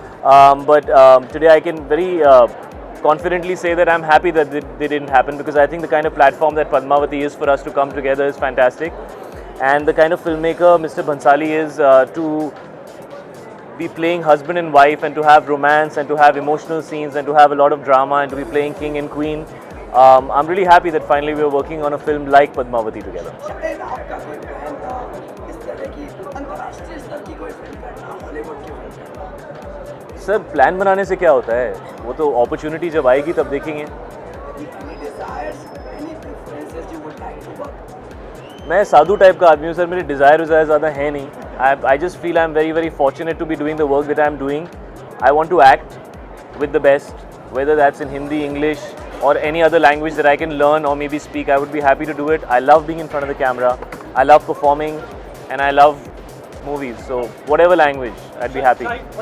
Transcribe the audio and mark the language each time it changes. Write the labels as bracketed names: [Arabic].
[English] But today I can very confidently say that I'm happy that they didn't happen, because I think the kind of platform that Padmavati is for us to come together is fantastic, and the kind of filmmaker Mr. Bhansali is to be playing husband and wife, and to have romance, and to have emotional scenes, and to have a lot of drama, and to be playing king and queen. I'm really happy that finally we are working on a film like Padmavati together. [Hindi] शायद आपका कोई plan इस तरह की अंतर्राष्ट्रीय स्तर की कोई फिल्म करना, हॉलीवुड की फिल्म करना? सर, प्लान बनाने से क्या होता है, वो तो अपॉर्चुनिटी जब आएगी तब देखेंगे. [English] Any desires, any preferences you would like to work? [Hindi] मैं साधु टाइप का आदमी हूँ सर, मेरे डिज़ायर ज़्यादा है नहीं. [English] I just feel I am very very fortunate to be doing the work that I am doing. I want to act with the best, whether that's in Hindi, English or any other language that I can learn or maybe speak. I would be happy to do it. I love being in front of the camera. I love performing, and I love movies. So whatever language, I'd be happy.